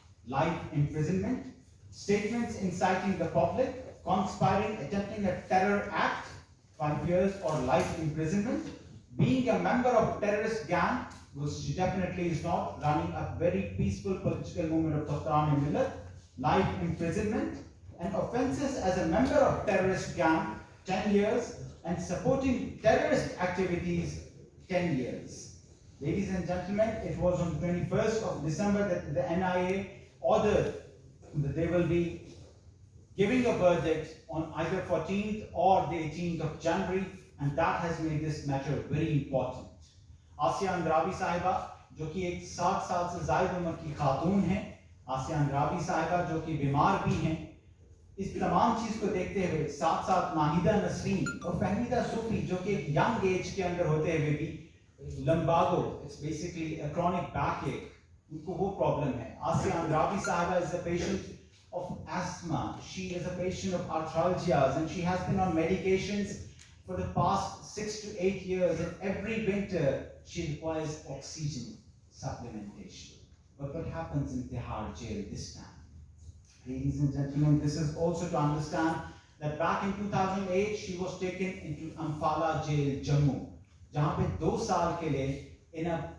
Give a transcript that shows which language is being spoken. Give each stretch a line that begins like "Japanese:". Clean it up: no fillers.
English: life imprisonment; statements inciting the public, conspiring, attempting a terror act, 5 years or life imprisonment; being a member of terrorist gang, which she definitely is not, running a very peaceful political movement of Daftaran-e-Millat, life imprisonment; and offences as a member of terrorist gang, 10 years, and supporting terrorist activities, 10 years. Ladies and gentlemen, it was on the 21st of December that the NIA ordered that they will be giving a verdict on either 14th or the 18th of January, and that has made this matter very important.
Hindi: Asia Andrabi साहिबा जो कि एक 60 साल से ज़ायद उम्र की खातून हैं, आसिया अंद्राबी साहिबा जो कि बीमार भी हैं, इस तमाम चीज़ को देखते हुए साथ साथ नाहिदा नसरीन और फहमीदा सूफी जो कि एक यंग एज के अंदर होते हुए भी लंबागो,
English: it's basically a chronic backache,
Hindi: उनको वो प्रॉब्लम है. आसिया अंद्राबी साहिबा
English: is a patient of asthma. She is a patient of arthralgias, and she has been on medications for the past 6 to 8 years, and every winter she requires oxygen supplementation. But what happens in Tihar jail this time? Ladies and gentlemen, this is also to understand that back in 2008 she was taken into Amphala jail, Jammu,
Hindi: जहाँ पे 2 साल के लिए
English: in a